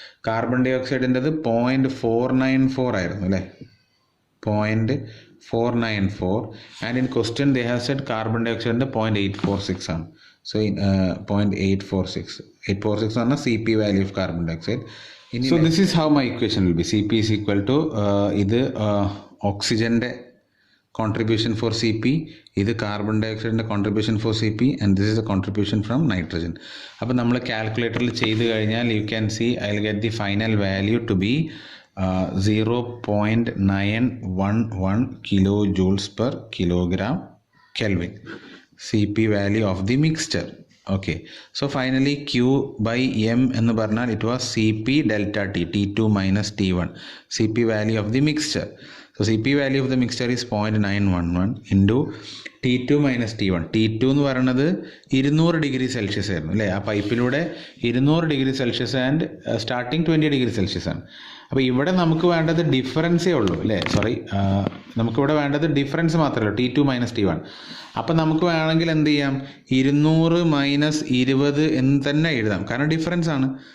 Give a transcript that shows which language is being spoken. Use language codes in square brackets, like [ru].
[ml] Carbon dye ഓക്സൈഡിൻ്റെത് 0.494 ആയിരുന്നു അല്ലേ? [en] 0.494, and in question they have said carbon ഡൈ ഓക്സൈഡിൻ്റെ 0.846 ആണ്. സോ 0.846 [ml] എന്ന് പറഞ്ഞാൽ [en] CP value of carbon dioxide. So this is how my equation will be. CP is equal to [ml] ഇത് ഓക്സിജൻ്റെ [en] contribution for CP, [ml] ഇത് carbon dye ഓക്സൈഡിൻ്റെ [en] contribution for CP, and this is a contribution from nitrogen. [ml] അപ്പോൾ നമ്മൾ കാൽക്കുലേറ്ററിൽ ചെയ്ത് കഴിഞ്ഞാൽ [en] you can see I will get the final value to be 0.911 kilojoules per kilogram Kelvin, CP value of the mixture. Okay, so finally Q/M [ml] എന്ന് പറഞ്ഞാൽ [en] it was CP delta T, T2 minus T1, CP value of the mixture. So CP value of the mixture is 0.911 into T2 minus T1. [ml] T2 എന്ന് പറയുന്നത് 200 degree Celsius ആയിരുന്നു അല്ലേ? ആ പൈപ്പിലൂടെ 200 degree Celsius and starting 20 degree Celsius ആണ്. അപ്പോൾ ഇവിടെ നമുക്ക് വേണ്ടത് ഡിഫറൻസേ ഉള്ളൂ അല്ലേ? നമുക്കിവിടെ വേണ്ടത് ഡിഫറൻസ് മാത്രമേ ഉള്ളൂ, T2 മൈനസ് T1. അപ്പം നമുക്ക് വേണമെങ്കിൽ എന്ത് ചെയ്യാം, 200 മൈനസ് 20 എന്ന് തന്നെ എഴുതാം, കാരണം ഡിഫറൻസ് ആണ്.